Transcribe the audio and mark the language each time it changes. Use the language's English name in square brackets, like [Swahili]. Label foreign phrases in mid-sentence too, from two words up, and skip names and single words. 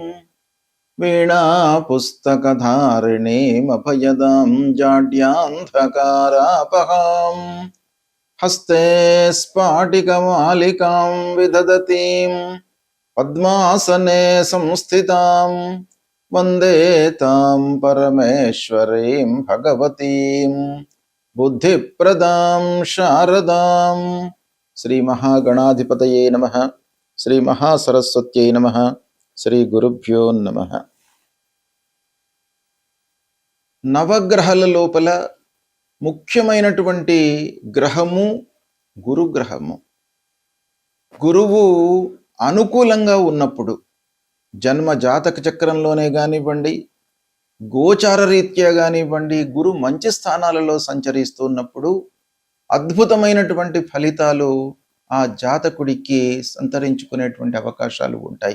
[Sanskrit] वीणा पुस्तकधारिणीं अभयदां जाड्यान्धकारापहां हस्ते स्फाटिकमालिकां विदधतीं पद्मासने संस्थितां वन्दे तां परमेश्वरीं भगवतीं बुद्धिप्रदां शारदां। श्री महागणाधिपतये नमः। श्री महासरस्वत्यै नमः। శ్రీ గురుభ్యో నమః. [Telugu] నవగ్రహాల లోపల ముఖ్యమైనటువంటి గ్రహము గురుగ్రహము. గురువు అనుకూలంగా ఉన్నప్పుడు జన్మ జాతక చక్రంలోనే కానివ్వండి, గోచార రీత్యా కానివ్వండి, గురు మంచి స్థానాలలో సంచరిస్తున్నప్పుడు అద్భుతమైనటువంటి ఫలితాలు ఆ జాతకుడికి సంతరించుకునేటువంటి అవకాశాలు ఉంటాయి.